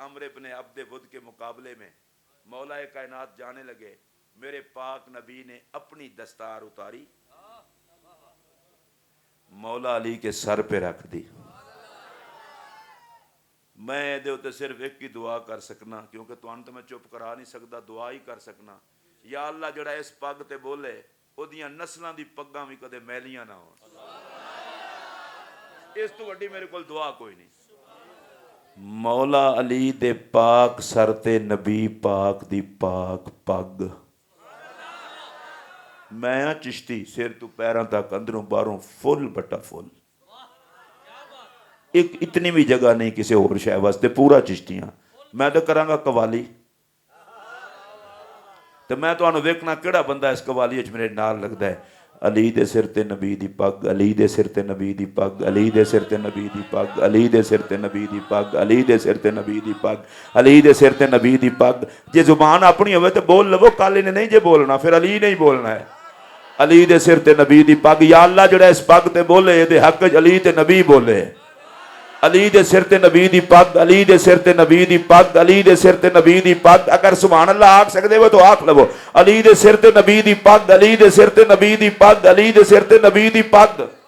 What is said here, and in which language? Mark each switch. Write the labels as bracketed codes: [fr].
[ur] عمرو ابن عبد ود کے مقابلے میں مولا کائنات جانے لگے. میرے پاک نبی نے اپنی دستار اتاری, مولا علی کے سر پہ رکھ دی. [pa] میں دے تے صرف ایک ہی دعا کر سکنا, کیونکہ تو میں چپ کرا نہیں سکتا, دعا ہی کر سکنا. یا اللہ جڑا اس پگ تے بولے او دیاں نسلاں دی پگاں بھی کدے میلیاں نہ ہون. اس تو وڈی میرے کول دعا کوئی نہیں. مولا علی دے پاک سر تے نبی پاک دی پاک پگ. میں چشتی سر تو پیراں تک اندروں باہروں فل بٹا فل, ایک اتنی بھی جگہ نہیں کسی اور شے واسطے, پورا چشتیاں. میں تو کراں گا قوالی, تو میں تانوں ویکھنا کیڑا بندہ اس قوالی وچ میرے نال لگدا ہے. علی دے سر تے نبی دی پگ, علی دے سر تے نبی دی پگ, علی دے سر تے نبی دی پگ, علی دے سر تے نبی دی پگ, علی دے سر تے نبی دی پگ, علی دے سر تے نبی دی پگ. جے زبان اپنی ہوے تے بول لو, کل نے نہیں جے بولنا پھر علی نہیں بولنا ہے. علی دے سر تے نبی دی پگ. یا اللہ جڑا اس پگ تے بولے دے حق علی تے نبی بولے. علی دے سر تے نبی دی پگ, علی دے سر تے نبی دی پگ, علی دے سر تے نبی دی پگ. اگر سبحان اللہ آکھ سکدے ہو تو آکھ لو. علی دے سر تے نبی دی پگ, علی دے سر تے نبی دی پگ, علی دے سر تے نبی دی پگ.